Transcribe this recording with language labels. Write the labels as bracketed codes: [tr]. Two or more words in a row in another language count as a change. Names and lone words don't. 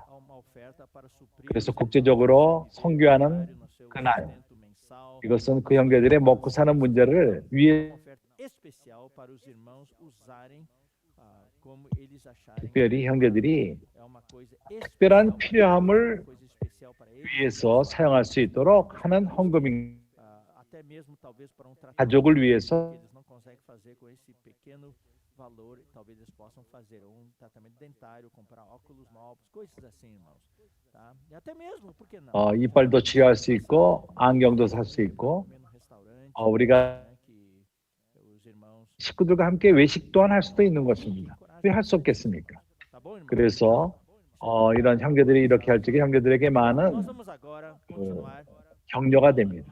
[ko] 그래서 국제적으로 선교하는 그날, 이것은 그 형제들의 먹고 사는 문제를 위해 특별히 형제들이 특별한 필요함을 위해서 사용할 수 있도록 하는 헌금인 가족을 위해서 [pt] valor, talvez eles possam fazer tratamento dentário, comprar óculos novos, coisas assim, irmãos, tá? E até mesmo, por que não? [ko] 이빨도 치료할 수 있고 안경도 살 수 있고 우리가 식구들과 함께 외식 또한 할 수도 있는 것입니다. 왜 할 수 없겠습니까? 그래서 이런 형제들이 이렇게 할 적에 형제들에게 많은 격려가 됩니다.